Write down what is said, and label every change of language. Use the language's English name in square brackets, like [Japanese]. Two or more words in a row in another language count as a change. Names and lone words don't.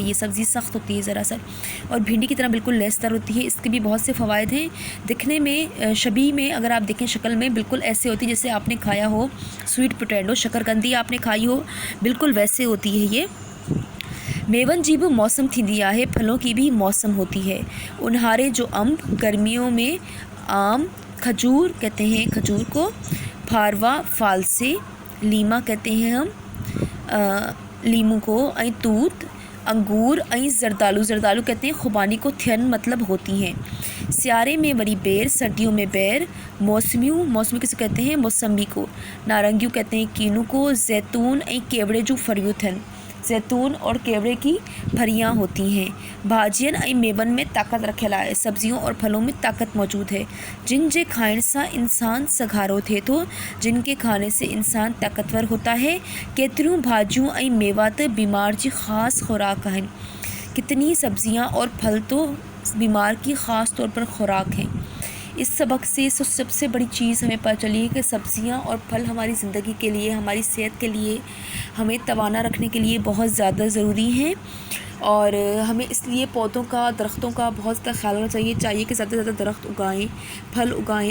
[Urdu] یہ سبزی سخت ہوتی ہے ذرا سا، اور بھنڈی کی طرح بالکل لیسدار ہوتی ہے. اس کے بھی بہت سے فوائد ہیں۔ دکھنے میں شبی میں اگر آپ دیکھیں، شکل میں بالکل ایسے ہوتی ہے جیسے آپ نے کھایا ہو [English] sweet potato, [Urdu] شکرقندی آپ نے کھائی ہو، بالکل ویسے ہوتی ہے یہ. [Sindhi] मेवन जी भी मौसम थींदी आहे, [Urdu] پھلوں کی بھی موسم ہوتی ہے. [Sindhi] उन्हारे जो अम्ब, [Urdu] گرمیوں میں آم، کھجور کہتے ہیں کھجور کو، فاروا فالسے، لیما کہتے ہیں ہم لیمو کو, ایں توت، انگور، ایں جردالو کہتے ہیں خوبانی کو، تھین مطلب ہوتی ہیں. [Sindhi] स्यारे में वरी बेर, [Urdu] سردیوں میں بیر، موسمی کسے کہتے ہیں، موسمبی کو، نارنگیوں کہتے ہیں کینو کو, [Sindhi] जैतून ऐं केवड़े जो फरियूं थियन, [Urdu] زیتون اور کیوڑے کی پھریاں ہوتی ہیں. [Sindhi] भाजियन ऐं मेवन में ताकत रखियल आहे, [Urdu] سبزیوں اور پھلوں میں طاقت موجود ہے. [Sindhi] जिन जे खाइण सां इंसान सघारो थिए थो, [Urdu] جن کے کھانے سے انسان طاقتور ہوتا ہے. [Sindhi] केतिरियूं भाजियूं ऐं मेवा त बीमार जी ख़ास खुराक आहिनि। [Urdu] کتنی سبزیاں اور پھل تو بیمار کی خاص طور پر خوراک ہیں. اس سبق سے سب سے بڑی چیز ہمیں پتا چلی ہے کہ سبزیاں اور پھل ہماری زندگی کے لیے، ہماری صحت کے لیے، ہمیں توانا رکھنے کے لیے بہت زیادہ ضروری ہیں. اور ہمیں اس لیے پودوں کا، درختوں کا بہت زیادہ خیال رکھنا چاہیے کہ زیادہ سے زیادہ درخت اگائیں، پھل اگائیں.